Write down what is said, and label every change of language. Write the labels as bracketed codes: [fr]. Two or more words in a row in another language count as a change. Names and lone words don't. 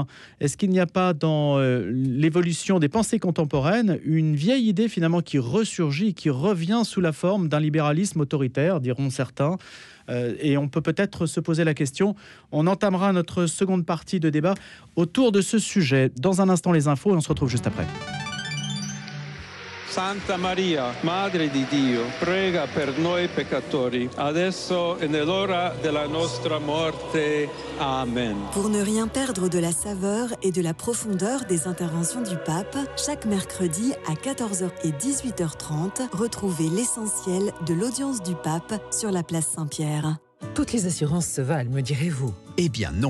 [fr] Est-ce qu'il n'y a pas dans l'évolution des pensées contemporaines une vieille idée finalement qui ressurgit, qui revient sous la forme d'un libéralisme autoritaire, diront certains? Et on peut peut-être se poser la question. On entamera notre seconde partie de débat autour de ce sujet. Dans un instant, les infos, et on se retrouve juste après. [it] Santa Maria, Madre di Dio, prega per noi peccatori, adesso e nell'ora della nostra morte. Amen. [fr] Pour ne rien perdre de la saveur et de la profondeur des interventions du pape, chaque mercredi à 14h et 18h30, retrouvez l'essentiel de l'audience du pape sur la place Saint-Pierre. Toutes les assurances se valent, me direz-vous? Eh bien non.